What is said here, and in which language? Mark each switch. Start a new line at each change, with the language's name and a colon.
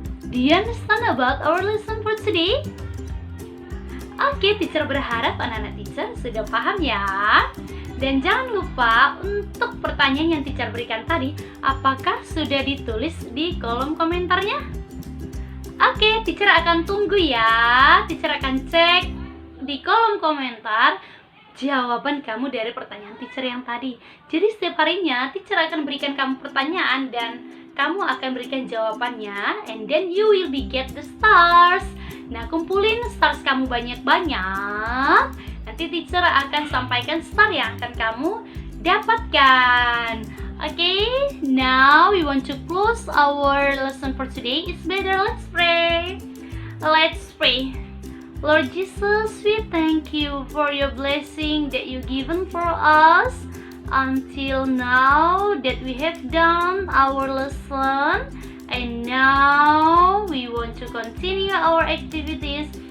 English: Do you understand about our lesson for today?
Indonesian: Oke, teacher berharap anak-anak teacher sudah paham ya. Dan jangan lupa untuk pertanyaan yang teacher berikan tadi, apakah sudah ditulis di kolom komentarnya? Oke, teacher akan tunggu ya. Teacher akan cek di kolom komentar jawaban kamu dari pertanyaan teacher yang tadi. Jadi setiap harinya teacher akan berikan kamu pertanyaan dan kamu akan berikan jawabannya,
English: and then you will be get the stars.
Indonesian: Nah, kumpulin stars kamu banyak-banyak. Nanti teacher akan sampaikan star yang akan kamu dapatkan.
English: Okay, now we want to close our lesson for today. It's better, let's pray. Let's pray. Lord Jesus, we thank you for your blessing that you given for us until now that we have done our lesson, and now we want to continue our activities.